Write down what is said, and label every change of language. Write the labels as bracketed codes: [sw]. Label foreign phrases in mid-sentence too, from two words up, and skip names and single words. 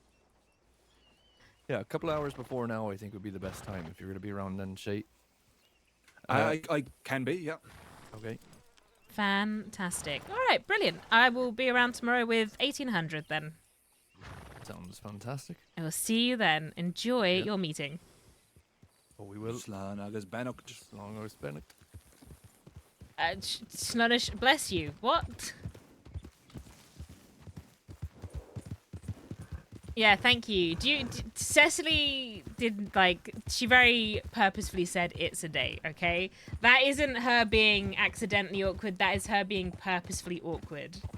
[en] Yeah, a couple hours before now, I think would be the best time if you're going to be around then, Shay. I can be, yeah. Okay. Fantastic. All right, brilliant. I will be around tomorrow with 1,800 then. Sounds fantastic. I will see you then. Enjoy your meeting. Oh, we will. [ga] Slán agus beannacht. Slán agus beannacht. Slunish, [en] bless you. What? Yeah, thank you. Cecily did, she very purposefully said it's a date, okay? That isn't her being accidentally awkward, that is her being purposefully awkward.